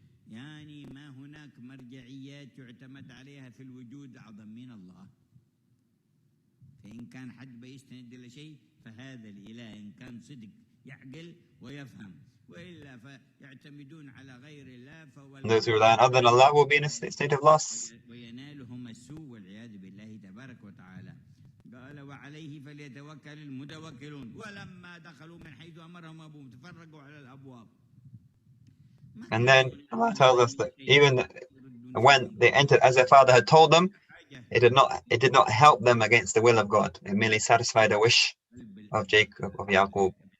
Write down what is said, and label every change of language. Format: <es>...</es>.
<ar>يعني ما هناك مرجعيات يعتمد عليها في الوجود أعظم من الله. فإن كان حد بيستند إلى شيء فهذا الإله إن كان صدق يعقل ويفهم وإلا فيعتمدون على غير الله.</ar> <en>Those who rely on other than Allah will be in a state of loss.</en> <ar>وينالهم السوء والعياذ بالله تبارك وتعالى. قال وعليه فليتوكل المتوكلون ولما دخلوا من حيث أمرهم أبوهم تفرقوا على الأبواب.</ar> <en>And then Allah tells us that even when they entered, as their father had told them, it did not help them against the will of God. It merely satisfied a wish of Jacob, of Yaqub.</en>